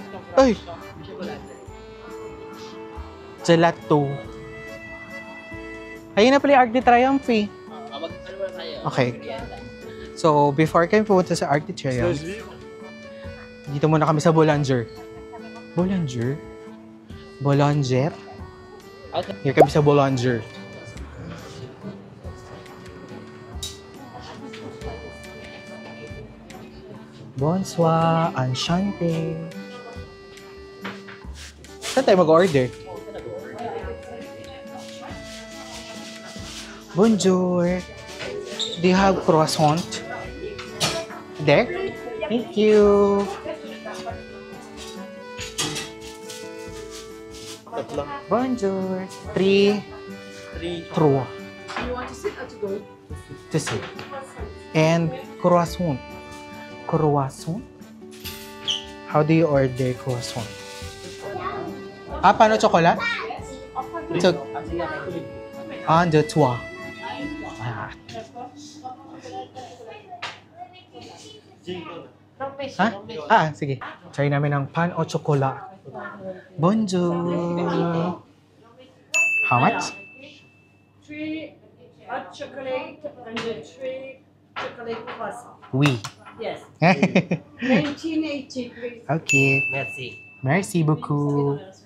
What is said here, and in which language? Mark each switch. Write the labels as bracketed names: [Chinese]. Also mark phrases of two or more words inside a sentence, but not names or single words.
[Filipino] Ay! Gelato. Ayun na pala yung Arc de Triomphe eh. Ano muna tayo? Okay. So, before kami pumunta sa Arc de Triomphe, dito muna kami sa Boulanger. Boulanger? Boulanger? Okay. Here kami sa Boulanger. [French] Bonsoir, enchanté. [Filipino] Saan tayo mag-order? Bonjour. [English] Do you have croissant? There? Thank you. Bonjour. 3. 3. You want to sit or to go? To sit. And croissant. Croissant? How do you order croissant? [Filipino] Ah, paano chocolate? So, 1, 2, 3. Ah. Ha? Ah, sige. Try namin ng [French] pan o chocolate. Bonjour. [English] How much? 3 hot chocolate and the 3 chocolate croissant. [French] Oui. [English] Yes. 1980, please. Okay. [French] Merci. Merci beaucoup.